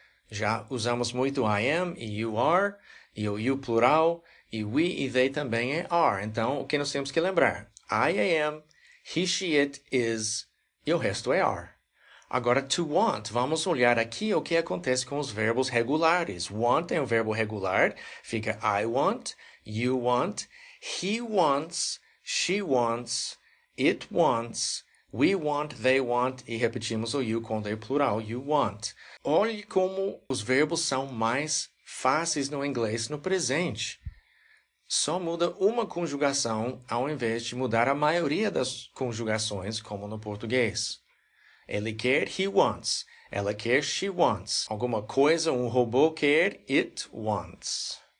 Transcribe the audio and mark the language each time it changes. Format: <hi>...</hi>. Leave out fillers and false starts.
<pt>Já usamos muito</pt> <en>I am</en> <pt>e</pt> <en>you are.</en> <pt>E o you plural. E we e they também é are. Então, o que nós temos que lembrar?</pt> <en>I am, he, she, it, is.</en> <pt>E o resto é</pt> <en>are.</en> <pt>Agora, to want. Vamos olhar aqui o que acontece com os verbos regulares. Want é um verbo regular.</pt> <en>Fica I want, you want, he wants, she wants, it wants, we want, they want.</en> <pt>E repetimos o you quando é plural,</pt> <en>you want.</en> <pt>Olhe como os verbos são mais fáceis no inglês no presente. Só muda uma conjugação ao invés de mudar a maioria das conjugações, como no português. Ele quer,</pt> <en>he wants.</en> <pt>Ela quer,</pt> <en>she wants.</en> <pt>Alguma coisa, um robô quer,</pt> <en>it wants.</en>